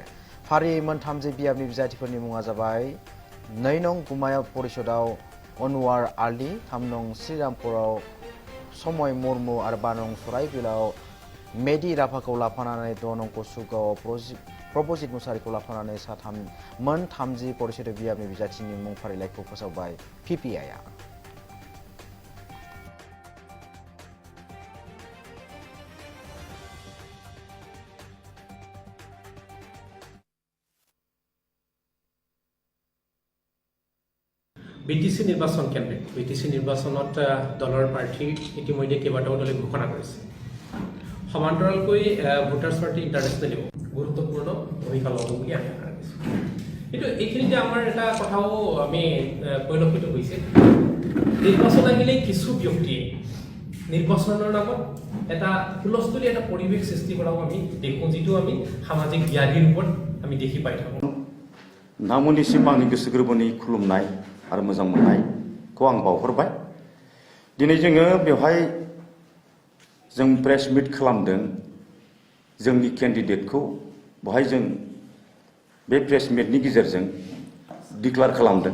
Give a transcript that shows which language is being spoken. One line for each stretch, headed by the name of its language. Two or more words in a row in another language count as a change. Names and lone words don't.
Bodo: फारियै मोनथामजि बियाबनि बिजाथिफोरनि मुङा जाबाय 2 नं गुमाया परिषदआव अनवार आली, 3 नं श्रीरामपुराव समय मुर्मु आरो 5 नं सराइबिलाव मेदि राभाखौ लाफानानै 6 नं कसुगावआव प्रभजित मुसाहारिखौ लाफानानै मोन 30 परिषद बियाबनि बिजाथिनि मुं फारिलाइखौ फोसावबाय पिपिआइआ।
Assamese: বিটিসি নিৰ্বাচন কেন্দ্ৰে বিটিসি নিৰ্বাচনত দলৰ প্ৰাৰ্থী ইতিমধ্যে কেইবাটাও দলে ঘোষণা কৰিছে। সমান্তৰালকৈ ভোটাৰ্ছ পাৰ্টি ইণ্টাৰনেশ্যনেলেও গুৰুত্বপূৰ্ণ ভূমিকা ল'ব বুলি আমি আশা ৰাখিছোঁ। কিন্তু এইখিনিতে আমাৰ এটা কথাও আমি পৰিলক্ষিত হৈছে, নিৰ্বাচন আহিলে কিছু ব্যক্তিয়ে নিৰ্বাচনৰ নামত এটা হুলস্থুলীয়া এটা পৰিৱেশ সৃষ্টি কৰাও আমি দেখোঁ, যিটো আমি সামাজিক ব্যাধিৰ ওপৰত আমি দেখি পাই থাকোঁ।
Bodo: नोंथांमोननिसिम आंनि गोसो गोरबोनि खुलुमनाय आरो मोजां मोननायखौ आं बावहरबाय। दिनै जोङो बेवहाय जों
English: press meet
Bodo: खालामदों, जोंनि केन्डिडेटखौ बेवहाय जों बे प्रेस मिटनि गेजेरजों डिक्लेयार खालामदों।